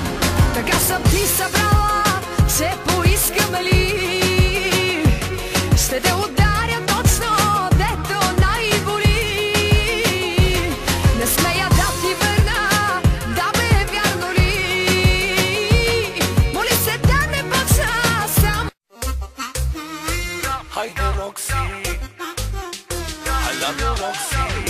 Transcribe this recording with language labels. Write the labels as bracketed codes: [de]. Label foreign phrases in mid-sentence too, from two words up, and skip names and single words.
[bg] Така съм ти събрала, че поискам ли ще те ударя точно, дето най-боли. Не смея да ти върна, да бе, вярно ли? Моли се да не почна сам. Хайде, Рокси, [en] I love you, Рокси.